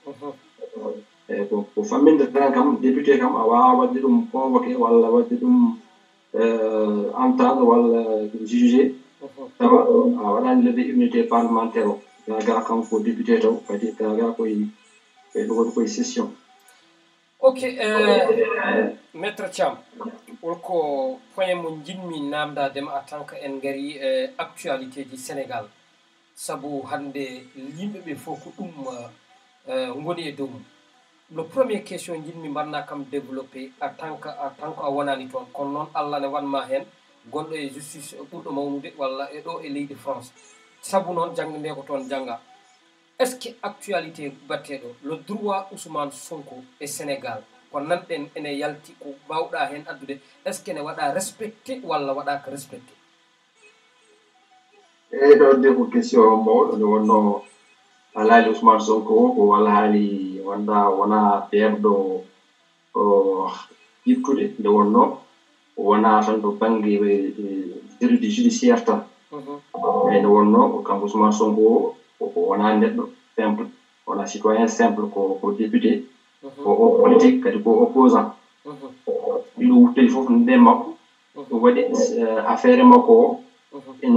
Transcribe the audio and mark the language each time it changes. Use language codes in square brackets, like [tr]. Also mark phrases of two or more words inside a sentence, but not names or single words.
[ff] eyyi ko famminde tan kam député kam a wawa wadde ɗum convoqué walla wadde ɗum entendre walla jugé tawa a waɗani [fr] levé immunité parlementaire [ff] o gaga kanko député taw kadi gaga koye ɗum koye session ok maître Thiam wonko point mo jinmi namdadema [fr] en tant que [ff] en gari [fr] actualité du Sénégal [ff] saabu hande yimɓeɓe fof ko ɗum goni e dow mum le [fr] premier question [ff] jinmi mbanna kam [fr] développé en tant que [ff] a wonani toon kono noon Allah ne wanma hen gonɗo e justice ɓurɗo mawnude walla e ɗo e leydi France saabu noon jangde nde ko toon jangga [fr] est ce que actualité [ff] batteɗo [fr] le droit [ff] Ousmane Sonko e Sénégal ko nanɗen ene yalti ko mbawɗa hen addude [fr] est ce que [ff] ne waɗa respecté walla waɗaka respecté eyyi ɗo de ko question mawɗo nde wonno alhaali Ousmane Sonko ko alhaali wona ɓeerɗo yittude nde wonno wona tan to banggue déroudi judiciaire tan eyyi nde wonno kanko Ousmane Sonko ko wona neɗɗo simple wona [fr] citoyen simple [ff] ko député ko politique kadi ko opposant ɗiɗo wuttoyi fof nde makko ɗum waɗi affaire makko o ene